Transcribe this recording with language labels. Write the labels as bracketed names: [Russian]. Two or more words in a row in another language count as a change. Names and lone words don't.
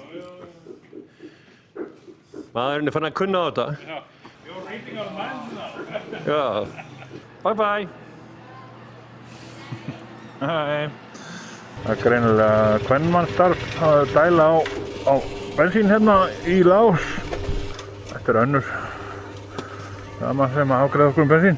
[Icelandic] Maðurinn er fann að kunna á þetta. [English] You're reading our minds now. [Icelandic] Já, bye. Nei. Það er greinilega kvenmannsstarf að dæla á bensín hérna í Lás. Þetta er önnur dama sem að afgreiða okkur bensín.